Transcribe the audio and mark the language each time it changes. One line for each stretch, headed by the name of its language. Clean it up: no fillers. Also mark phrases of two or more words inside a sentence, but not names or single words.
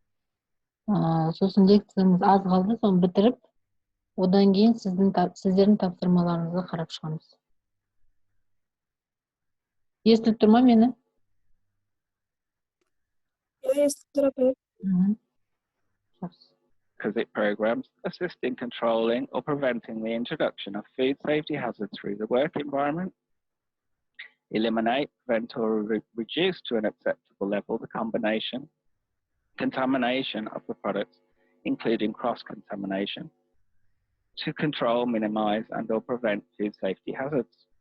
Kazakh: Сосын лекциямыз аз қалды, соны бітіріп, одан кейін сіздердің тапсырмаларыңызға қарап шығамыз. Естіліп тұр ма мені? Естіліп тұр. Жақсы.
English: Requisite programs assist in controlling or preventing the introduction of food safety hazards through the work environment, eliminate, prevent, or reduce to an acceptable level the contamination of the products, including cross-contamination, to control, minimize, and or prevent food safety hazards.